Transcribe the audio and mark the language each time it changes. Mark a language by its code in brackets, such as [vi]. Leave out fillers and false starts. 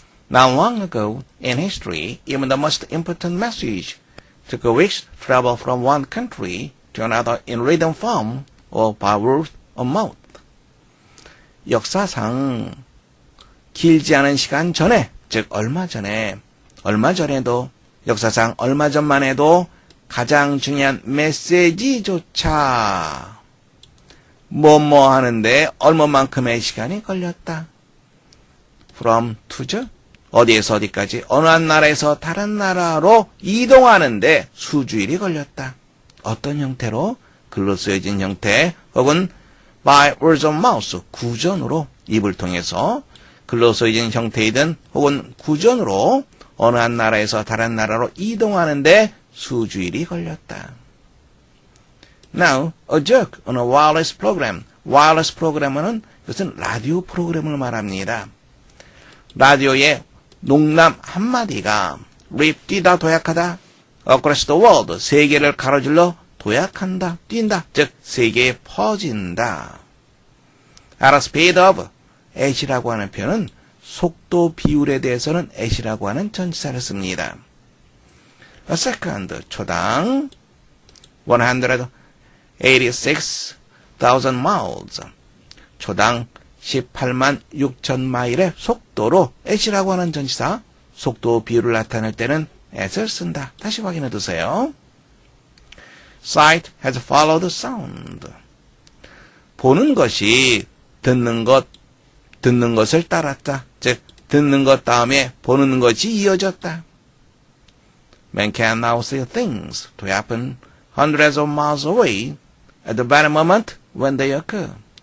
[en] Not long ago in history, even the most important message took weeks to travel from one country to another in written form or by word of mouth. [ko] 역사상 길지 않은 시간 전에, 즉 얼마 전에도 역사상 얼마 전만 해도 가장 중요한 메시지조차 뭐뭐 하는데 얼마만큼의 시간이 걸렸다. [en] From to죠? [ko] 어디에서 어디까지 어느 한 나라에서 다른 나라로 이동하는데 수주일이 걸렸다. 어떤 형태로? 글로 쓰여진 형태 혹은 [en] by word of mouth, [ko] 구전으로 입을 통해서 글로 쓰여진 형태이든 혹은 구전으로 어느 한 나라에서 다른 나라로 이동하는데 수주일이 걸렸다. [en] Now, a joke on a wireless program. [ko] wireless 프로그램은 이것은 라디오 프로그램을 말합니다. 라디오의 농담 한마디가 rip, 뛰다, 도약하다. [en] across the world, [ko] 세계를 가로질러 도약한다, 뛴다. 즉, 세계에 퍼진다. [en] at a speed of, [ko] at이라고 하는 표현은 속도 비율에 대해서는 at이라고 하는 전치사를 씁니다. [en] a second, [ko] 초당 [en] 186,000 miles, [ko] 초당 18만 6천 마일의 속도로 at이라고 하는 전치사, 속도 비율을 나타낼 때는 at을 쓴다. 다시 확인해 두세요. [en] Sight has followed sound. [ko] 보는 것이 듣는 것을 따랐다. 즉, 듣는 것 다음에 보는 것이 이어졌다. [en] Man can now see things to happen hundreds of miles away at the very moment when they occur.